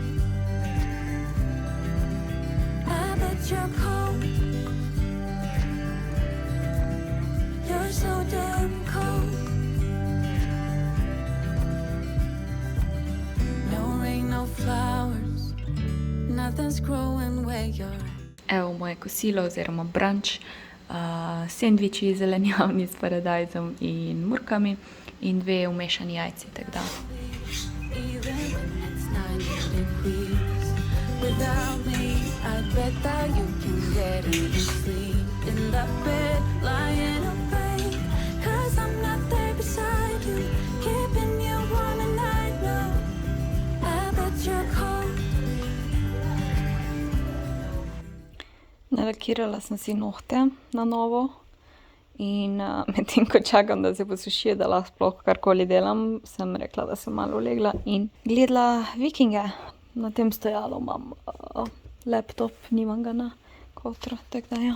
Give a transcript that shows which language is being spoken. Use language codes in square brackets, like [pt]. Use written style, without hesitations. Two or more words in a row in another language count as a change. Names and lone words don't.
[en] I bet you're cold. You're so damn cold. No rain, no flowers, nothing's growing where you're at. [sl] Evo moje kosilo oziroma brunch, sendviči zelenjavni s paradajzom in murkami in 2 umešani jajci, tako da. [en] Even when it's 90 degrees. Without me, I bet that you can get any sleep in that bed, lying awake. 'Cause I'm not there beside you, keeping you warm and I know. I bet you're cold. [sl] Nalakirala sem si nohte na novo in medtem ko čakam, da se posušijo, da lahko sploh karkoli delam, sem rekla, da sem malo legla in gledala Vikinge. Na tem stojalu imam laptop, nimam ga na kotru, tako da ja.